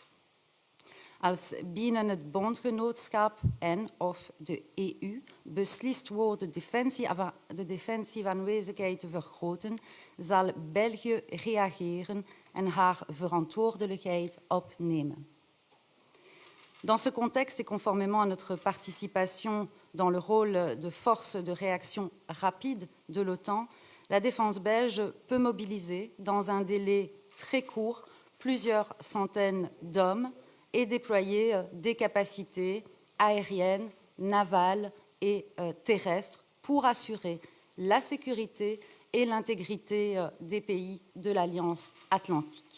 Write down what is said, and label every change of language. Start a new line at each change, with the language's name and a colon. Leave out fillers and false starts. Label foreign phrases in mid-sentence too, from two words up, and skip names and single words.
Dutch: Als binnen het bondgenootschap en of de EU beslist wordt de defensieaanwezigheid te vergroten, zal België reageren en haar verantwoordelijkheid opnemen.
French: Dans ce contexte et conformément à notre participation dans le rôle de force de réaction rapide de l'OTAN, la défense belge peut mobiliser dans un délai très court plusieurs centaines d'hommes et déployer des capacités aériennes, navales et terrestres pour assurer la sécurité et l'intégrité des pays de l'Alliance atlantique.